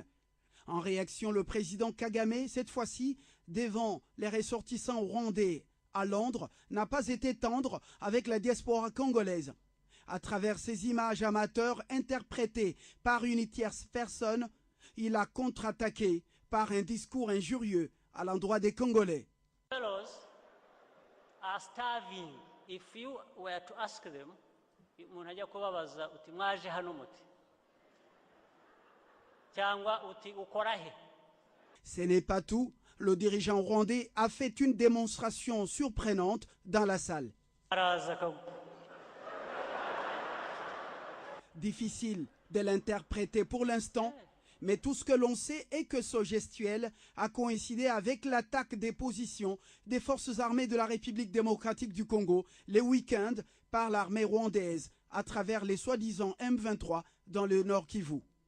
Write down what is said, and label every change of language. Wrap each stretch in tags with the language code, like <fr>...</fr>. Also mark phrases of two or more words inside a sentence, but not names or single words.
<fr>En réaction, le président Kagame, cette fois-ci, devant les ressortissants rwandais à Londres, n'a pas été tendre avec la diaspora congolaise. À travers ces images amateurs interprétées par une tierce personne, il a contre-attaqué par un discours injurieux à l'endroit des Congolais.</fr> <en>Fellows are starving. If you were to ask them,</en> <rw>munajya kubabaza uti mwaje hano muti cyangwa uti ukora he.</rw> <fr>Ce n'est pas tout. Le dirigeant rwandais a fait une démonstration surprenante dans la salle. Difficile de l'interpréter pour l'instant, mais tout ce que l'on sait est que ce gestuel a coïncidé avec l'attaque des positions des forces armées de la République démocratique du Congo les week-ends par l'armée rwandaise à travers les soi-disant M23 dans le Nord Kivu.</fr>